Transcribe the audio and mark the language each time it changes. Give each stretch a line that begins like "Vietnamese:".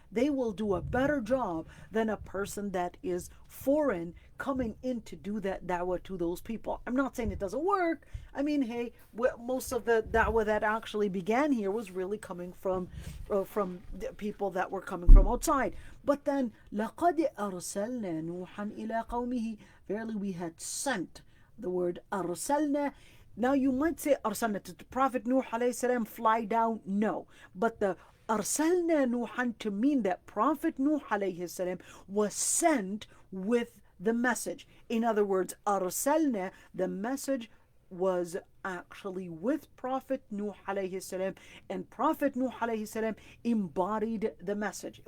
English: They will do a better job than a person that is foreign coming in to do that da'wah to those people. I'm not saying it doesn't work. I mean, hey, most of the da'wah that actually began here was really coming from the people that were coming from outside.
Arabic: But then, لَقَدْ أَرْسَلْنَا نُوحًا إِلَىٰ قَوْمِهِ.
English: Verily we had sent. The word أرسلنا. Now you might say أرسلنا, did the Prophet Nuh alayhi salam fly down? No. But the أرسلنا نوحا to mean that Prophet Nuh alayhi salam was sent with the message. In other words, أرسلنا, the message was actually with Prophet Nuh alayhi salam, and Prophet Nuh alayhi salam embodied the message.